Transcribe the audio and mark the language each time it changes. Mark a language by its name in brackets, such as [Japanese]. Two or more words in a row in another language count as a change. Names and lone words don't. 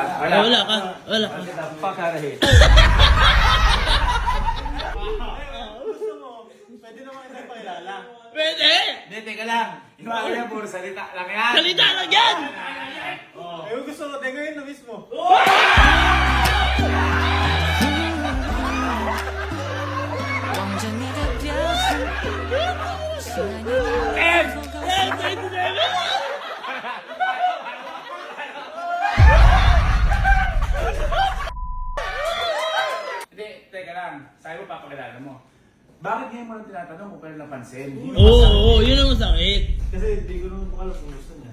[Filipino] Wala ka. Wala ka. Pakarahin. Gusto mo, pwede naman kita pakilala. Pwede! Hindi, teka lang. Yung ako yan, puro salita lang yan. Salita lang yan! Ayaw gusto ko din ngayon na mismo. [Chinese] 望着你的表情，心爱你的风格。 [Filipino] Hindi, teka lang. Sabi mo, papakilala mo. Bakit ngayon mo lang tinatanong kung kailan napansin? Oo, yun ang masakit. Kasi hindi ko naman alam kung gusto niya.